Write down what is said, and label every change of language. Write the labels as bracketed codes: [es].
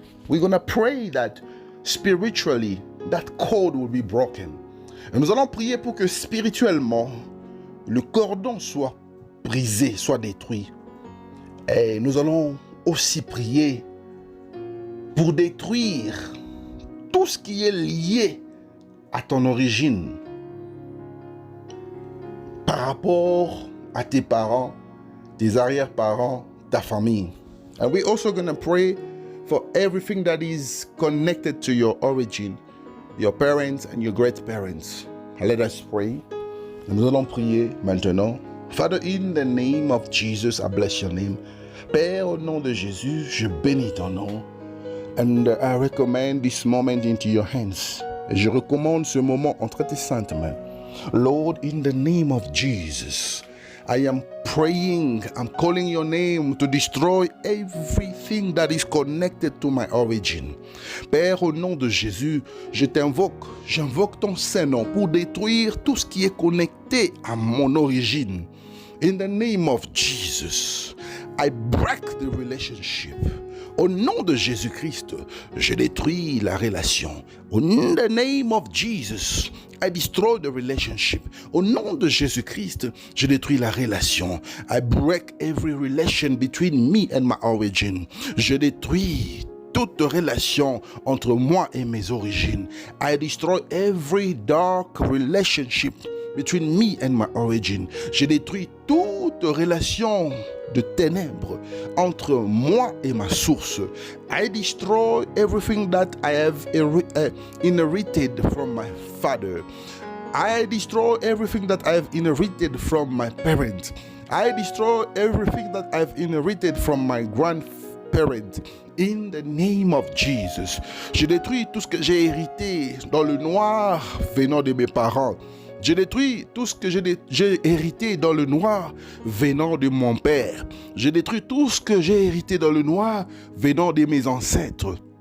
[en] We're going to pray that spiritually that cord will be broken. [fr] Et nous allons prier pour que spirituellement le cordon soit brisé, soit détruit. Et nous allons aussi prier pour détruire tout ce qui est lié à ton origine par rapport à tes parents, tes arrière-parents, ta famille. [en] And we're also going to pray for everything that is connected to your origin, your parents and your great-parents. Let us pray. [fr] Nous allons prier maintenant. [en] Father, in the name of Jesus, I bless your name. [fr] Père, au nom de Jésus, je bénis ton nom. [en] And I recommend this moment into your hands. [fr] Et je recommande ce moment entre tes saintes mains. [en] Lord, in the name of Jesus, I am praying, I'm calling your name to destroy everything that is connected to my origin. [fr] Père, au nom de Jésus, j'invoque ton Saint-Nom pour détruire tout ce qui est connecté à mon origine. [en] In the name of Jesus, I break the relationship. [fr] Au nom de Jésus-Christ, je détruis la relation. [en] In the name of Jesus, I destroy the relationship. [fr] Au nom de Jésus-Christ, je détruis la relation. [en] I break every relation between me and my origin. [fr] Je détruis toute relation entre moi et mes origines. [en] I destroy every dark relationship between me and my origin. [fr] Je détruis toute relation de ténèbres entre moi et ma source. [en] I destroy everything that I have inherited from my father. I destroy everything that I have inherited from my parents. I destroy everything that I've inherited from my grandparents. In the name of Jesus. [fr] Je détruis tout ce que j'ai hérité dans le noir venant de mes parents. Je détruis tout ce que j'ai hérité dans le noir venant de mon père. Je détruis tout ce que j'ai hérité dans le noir venant de mes ancêtres.